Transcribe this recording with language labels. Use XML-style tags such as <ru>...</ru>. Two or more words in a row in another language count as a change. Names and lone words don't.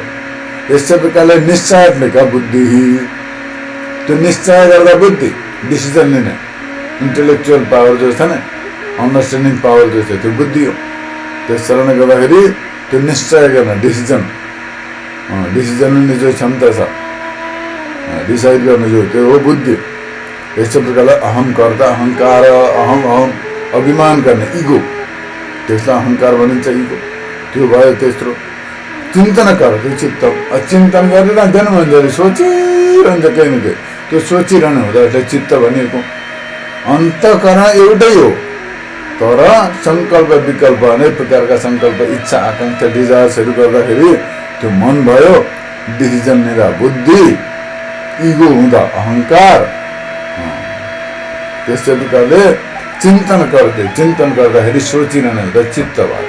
<ne>यस्तै प्रकारले निश्चयात्मक बुद्धि, त्यो निश्चय गर्दा बुद्धि, डिसिजन लिने</ne> <en>intellectual power</en> <ne>जो छ नि,</ne> <en>understanding power</en> <ne>जो छ त्यो बुद्धि हो। त्यस कारणले गर्दाखेरि त्यो निश्चय गर्न डिसिजन लिने जो क्षमता छ, डिसाइड गर्ने जो त्यो हो बुद्धि। यस्तै प्रकारले अहम कर्ता, अहंकार, अहम अभिमान गर्ने इगो, त्यसलाई अहंकार भनिन्छ, इगो। त्यो भयो। तेस्रो चिन्तन कर, त्यो चित्त। चिन्तन गरिरहँदैन मान्छेले, सोचिरहन्छ केही न केही। त्यो सोचिरहनु हुँदा उसले चित्त भनेको अन्तःकरण एउटै हो, तर संकल्प विकल्प अनेक प्रकारका संकल्प इच्छा आकांक्षा डिजायर्सहरू गर्दाखेरि त्यो मन भयो, डिसिजन लिँदा बुद्धि, इगो हुँदा अहंकार, त्यस्तै प्रकारले चिन्तन गर्दाखेरि सोचिरहनु हुँदा चित्त भयो।</ne>